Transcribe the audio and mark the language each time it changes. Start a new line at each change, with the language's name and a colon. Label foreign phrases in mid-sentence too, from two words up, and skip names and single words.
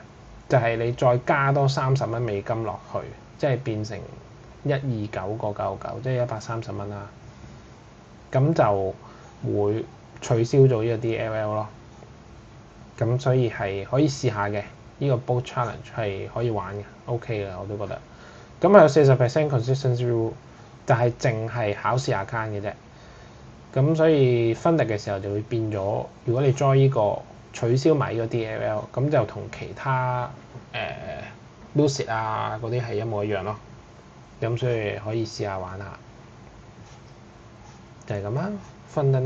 Cantonese: 就係你再加多30蚊美金落去，即係變成129.99，即係130蚊啦。咁就會取消咗呢個 DLL 咯。咁所以係可以試下嘅，呢個 Bolt Challenge 係可以玩嘅 ，OK 嘅我都覺得。咁係有40%
English: consistency rule，
Cantonese: 但係淨係考試 account 嘅啫。咁所以分力嘅時候就會變咗，如果你 join 呢個取消埋呢個 DLL， 咁就同其他Lucid 啊嗰啲係一模一樣咯。咁所以可以試下玩下，就係咁啦。Fundalex。